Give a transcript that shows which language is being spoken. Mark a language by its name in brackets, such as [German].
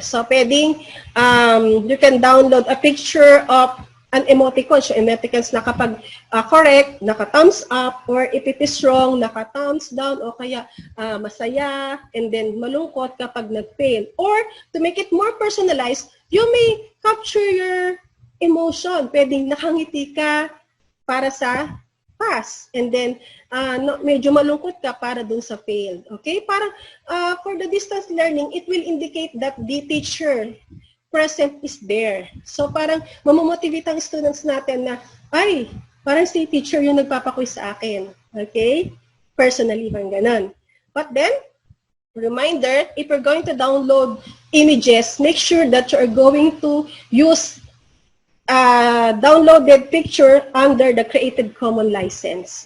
[Filipino] So, pwedeng, [English] you can download a picture of an emoticon. [Filipino] So, emoticons na kapag correct, naka-thumbs up, or if it is wrong, naka-thumbs down, o kaya masaya, and then malungkot kapag nag-fail. [English] Or, to make it more personalized, you may capture your emotion. [Filipino] Pwedeng nakangiti ka para sa pass. And then, medyo malungkot ka para dun sa failed. Okay? [English] Parang, for the distance learning, it will indicate that the teacher present is there. [Filipino] So, parang mamomotivate ang students natin na, ay, parang si teacher yung nagpapaquiz sa akin. Okay? [English] Personally, parang ganun. But then, reminder, if you're going to download images, make sure that you're going to use downloaded picture under the Creative Commons license.